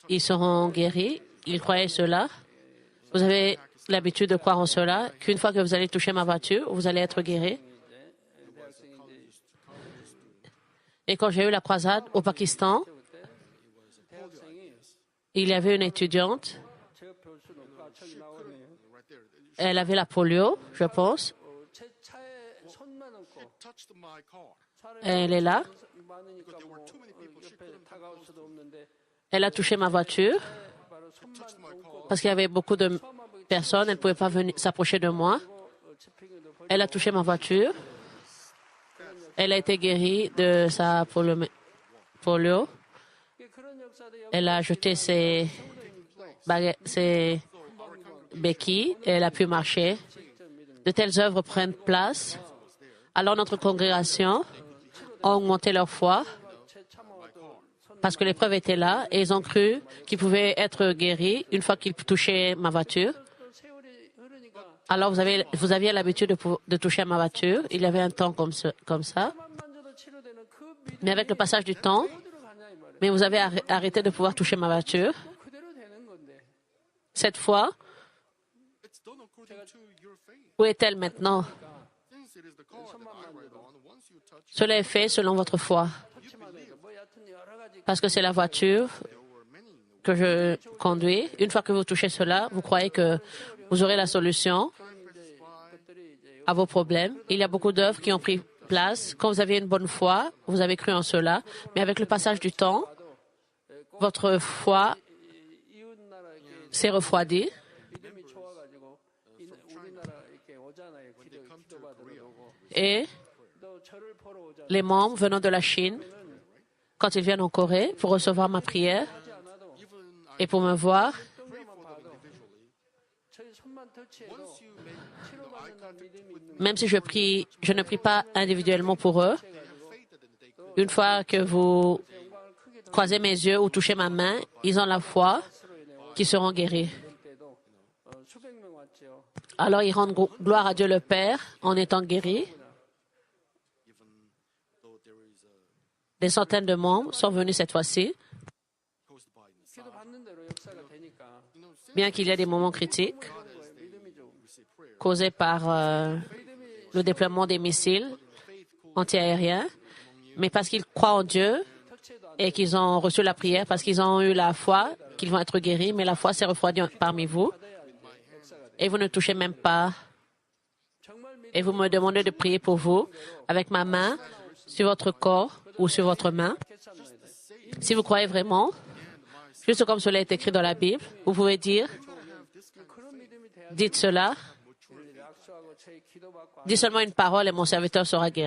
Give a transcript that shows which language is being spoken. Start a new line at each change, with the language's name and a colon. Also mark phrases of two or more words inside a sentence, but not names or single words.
French: ils seront guéris. Ils croyaient cela. Vous avez l'habitude de croire en cela, qu'une fois que vous allez toucher ma voiture, vous allez être guéri. Et quand j'ai eu la croisade au Pakistan,
Korean: 대학생이
French: il y avait une étudiante.
Korean: 제 옆에 올 수는 없고 저기 나오네요.
English: right there,
French: Elle avait la polio, je pense.
Korean: 제 차에 손만 얹고
English: touched my car.
French: Elle est là.
Korean: 많으니까 뭐 옆에 다가올 수도 없는데
French: Elle a touché ma voiture
Korean: 바로 손만 얹고
French: parce qu'il y avait beaucoup de personnes. Elle ne pouvait pas venir s'approcher de moi.
Korean: 치핑에도 벌
French: Elle a touché ma voiture. Elle a été guérie de sa polio.
Korean: 그런 역사도
French: Elle a jeté ses béquilles et elle a pu marcher. De telles œuvres prennent place. Alors notre congrégation a augmenté leur foi
Korean: 제 차만 와도 손
French: parce que l'épreuve était là et ils ont cru qu'ils pouvaient être guéris une fois qu'ils touchaient ma voiture.
Korean: 또 세월이 흐르니까
French: Alors vous aviez l'habitude de toucher à ma voiture. Il y avait un temps comme ça.
Korean: 차만 만져도 치료되는 그 믿음이
French: Mais avec le passage du temps,
Korean: 어디로 가냐 이 말이에요.
French: mais vous avez arrêté de pouvoir toucher ma voiture.
Korean: 그대로 되는 건데
French: Cette fois,
English: It's done according to your faith.
French: où est-elle maintenant?
English: Since it is the car that I ride on, once you touch,
French: Cela est fait selon votre foi.
Korean: 터치만 해도 뭐 여하튼 여러 가지
French: Parce que c'est la voiture
English: there were many in the
French: que je conduis. Une fois que vous touchez cela, vous croyez que vous aurez la solution
Korean: 것들이 이제
French: à vos problèmes. Il y a beaucoup d'œuvres qui ont pris place. Quand vous aviez une bonne foi, vous avez cru en cela. Mais avec le passage du temps, votre foi
Korean: 이웃 나라 이렇게
French: s'est refroidie.
Korean: 믿음이 좋아가지고 우리나라 이렇게 오잖아요. 기도 받으러 오고
French: Et
Korean: 또 저를 보러 오잖아요.
French: les membres venant de la Chine, quand ils viennent en Corée pour recevoir ma prière
Korean: 하지 않아도
French: et pour me voir,
Korean: 동료만 봐도 저희 손만 터치해도 치료받는다는 믿음이 있는
French: même si je ne prie pas individuellement pour eux, une fois que vous
Korean: 영광을 크게
French: croisez mes yeux ou touchez ma main, ils ont la foi qu'ils seront guéris.
Korean: 될 때도 수백 명 왔죠.
French: Alors ils rendent gloire à Dieu le Père en étant guéris.
English: even though there is a
French: Des centaines de membres sont venus cette fois-ci,
English: caused by inside.
Korean: 기도 받는 대로 역사가 되니까
French: bien qu'il y ait des moments critiques
Korean: 믿음이 좀
English: Receive prayer.
French: causés par le déploiement des missiles antiaériens, mais parce qu'ils croient en Dieu
Korean: 터치해도 안
French: et qu'ils ont reçu la prière, parce qu'ils ont eu la foi qu'ils vont être guéris, mais la foi s'est refroidie parmi vous
Korean: 받아야 이제 역사가 돼.
French: et vous ne touchez même pas
Korean: 정말
French: et vous me demandez de prier pour vous avec ma main sur votre corps ou sur votre main, si vous croyez vraiment, juste comme cela est écrit dans la Bible, vous pouvez dire, dites cela, dites seulement une parole et mon serviteur sera guéri.